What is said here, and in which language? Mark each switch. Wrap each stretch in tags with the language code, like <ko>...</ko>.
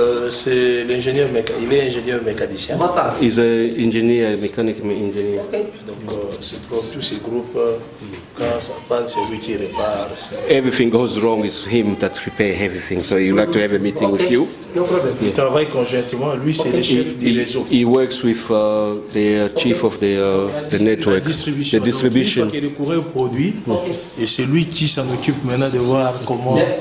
<fr>C'est l'ingénieur, il est ingénieur mécanicien.</fr> <en>He's an engineer, mechanical engineer.</en> <fr>Donc, c'est pour tous ces groupes, quand ça panne, c'est lui qui répare.</fr> <en>Everything goes wrong, it's him that repair everything. So you'd like to have a meeting with you. No problem.</en> <fr>Il travaille conjointement, lui c'est le chef du réseau.</fr> <en>He works with the chief of the network, the distribution.</en> <fr>Donc, il est courrier au produit et c'est lui qui s'en occupe maintenant de voir comment.</fr>